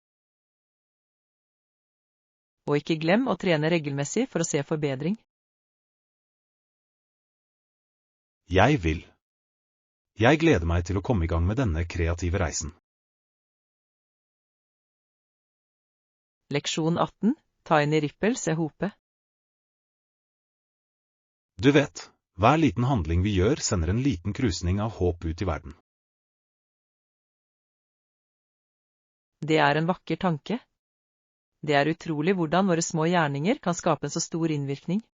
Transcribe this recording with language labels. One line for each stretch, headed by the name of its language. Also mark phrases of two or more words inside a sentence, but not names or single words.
Norwegian: Og ikke glem å trene regelmessig for å se forbedring. Jeg vil. Jeg gleder meg til å komme i gang med denne kreative reisen. Leksjon 18.
English: Tiny ripples
Norwegian: er hope. Du vet, hver liten handling vi gjør sender en liten krusning av håp ut i verden. Det er en vakker tanke. Det er utrolig hvordan våre små gjerninger kan skape en så stor innvirkning.